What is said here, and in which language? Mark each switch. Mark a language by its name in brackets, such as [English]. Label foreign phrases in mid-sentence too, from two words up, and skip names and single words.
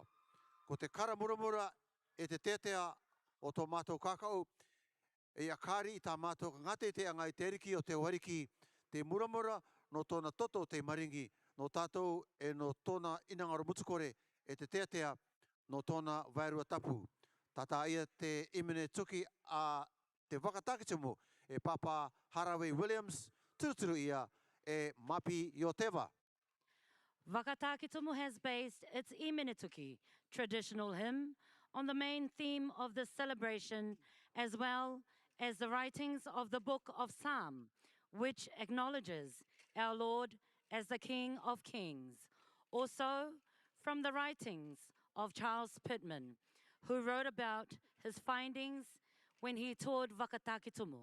[Rarotongan] Ko te kara muramura e te tetea o tō mātou kakao, e akari i tā mātou ka ngate te anga i te ariki o te wariki, te muramura no tōna toto te maringi, no tātou e no tōna inangaro mutukore e te tetea no tōna wairua tapu. Tata ia te Imene Tuki a te wakatakitumu e Papa Haraway Williams, turuturu ia e Mapi Yoteva. [English] Wakatakitumu has based its Imene Tuki traditional hymn on the main theme of the celebration as well as the writings of the Book of Psalm, which acknowledges our Lord as the King of Kings. Also, from the writings of Charles Pittman, who wrote about his findings when he toured Wakatakitumu.